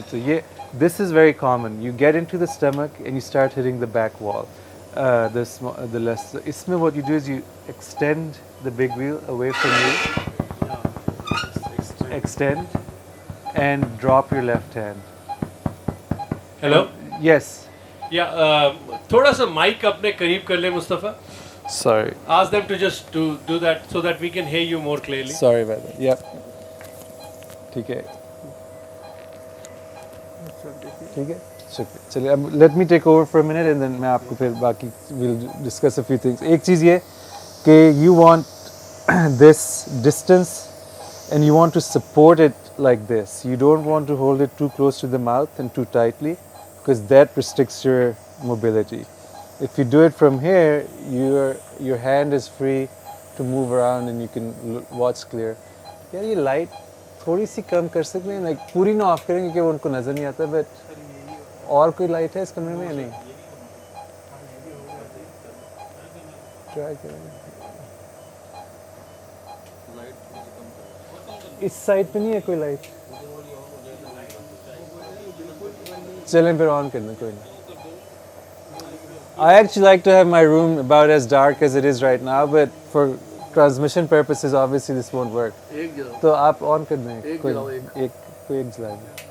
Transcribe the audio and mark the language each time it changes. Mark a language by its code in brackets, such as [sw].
[en] So yeah, this is very common. You get into the stomach and you start hitting the back wall. The less. Isme what you do is you extend the big wheel away from you. Extend and drop your left hand. Hello? Yes. [hi] Yeah, थोड़ा सा mic अपने करीब कर ले Mustafa. [en] Sorry. Ask them to just do that so that we can hear you more clearly. Sorry about that. Yep. [hi] ठीक है. ठीक है. शुक्रिया. चलिए अब [en] let me take over for a minute and then [hi] मैं आपको फिर बाकी [en] we'll discuss a few things. [hi] एक चीज़ ये कि [en] you want this distance and you want to support it like this. You don't want to hold it too close to the mouth and too tightly because that restricts your mobility. If you do it from here, your hand is free to move around and you can watch clear. [hi] यार ये light थोड़ी सी कम कर सकते हैं, like पूरी ना of करेंगे कि वो उनको नज़र नहीं आता, but और कोई लाइट है इस कमरे में या नहीं? ट्राई करेंगे. इस साइड पे नहीं है कोई लाइट? चलें फिर ऑन कर दें, कोई नहीं. [en] I actually like to have my room about as dark as it is right now, but for transmission purposes, obviously this won't work. [hi] तो आप ऑन कर दें, कोई एक जला दें.